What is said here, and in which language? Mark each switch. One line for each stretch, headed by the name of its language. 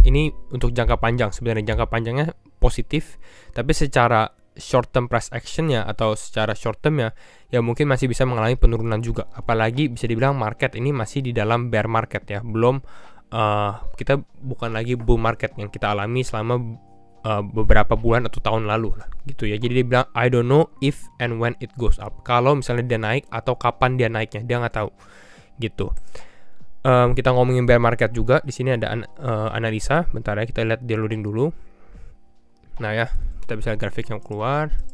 Indonesian: Ini untuk jangka panjang, sebenarnya jangka panjangnya positif, tapi secara short term price actionnya atau secara short term ya mungkin masih bisa mengalami penurunan juga. Apalagi bisa dibilang market ini masih di dalam bear market ya, belum kita bukan lagi bull market yang kita alami selama beberapa bulan atau tahun lalu lah gitu ya. Jadi dia bilang
English: I don't know if and when it goes up.
Indonesian: Kalau misalnya dia naik atau kapan dia naiknya, dia nggak tahu gitu. Kita ngomongin bear market juga. Di sini ada analisa. Bentar ya, kita lihat dia loading dulu. Nah ya, kita bisa lihat grafik yang keluar.